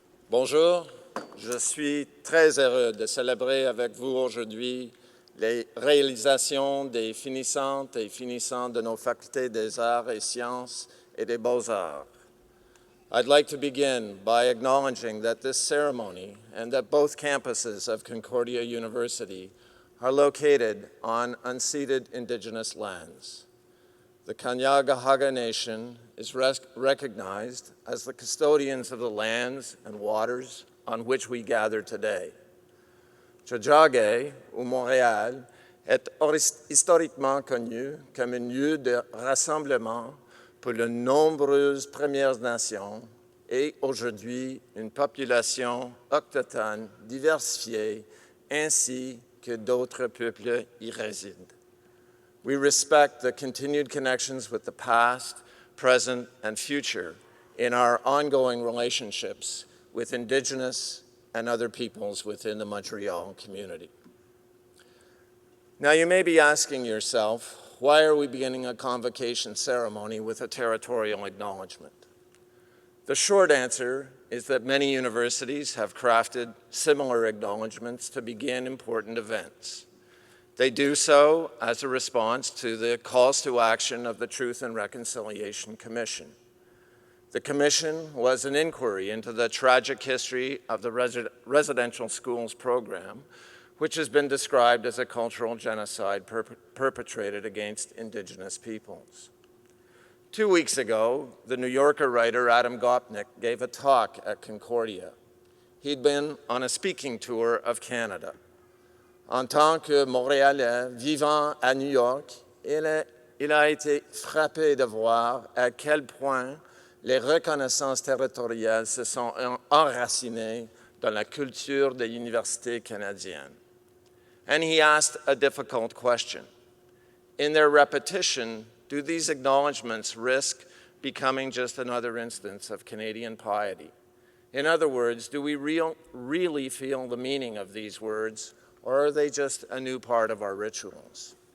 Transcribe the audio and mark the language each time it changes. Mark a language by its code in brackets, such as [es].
[fr] Bonjour, je suis très heureux de célébrer avec vous aujourd'hui les réalisations des finissantes et finissants de nos facultés des arts et sciences et des beaux-arts. [en] I'd like to begin by acknowledging that this ceremony and that both campuses of Concordia University are located on unceded Indigenous lands. The Kanien'kehá:ka Nation is recognized as the custodians of the lands and waters on which we gather today. [fr] Tiohtià:ke, ou Montréal, est historiquement connu comme un lieu de rassemblement pour de nombreuses Premières Nations et aujourd'hui une population autochtone diversifiée ainsi que d'autres peuples y résident. [en] We respect the continued connections with the past, present, and future in our ongoing relationships with Indigenous and other peoples within the Montreal community. Now, you may be asking yourself, why are we beginning a convocation ceremony with a territorial acknowledgement? The short answer is that many universities have crafted similar acknowledgements to begin important events. They do so as a response to the calls to action of the Truth and Reconciliation Commission. The Commission was an inquiry into the tragic history of the residential schools program, which has been described as a cultural genocide perpetrated against Indigenous peoples. 2 weeks ago, the New Yorker writer Adam Gopnik gave a talk at Concordia. He'd been on a speaking tour of Canada. [fr] En tant que Montréalais vivant à New York, il a été frappé de voir à quel point les reconnaissances territoriales se sont enracinées dans la culture des universités canadiennes. [en] And he asked a difficult question. In their repetition, do these acknowledgements risk becoming just another instance of Canadian piety? In other words, do we really feel the meaning of these words, or are they just a new part of our rituals?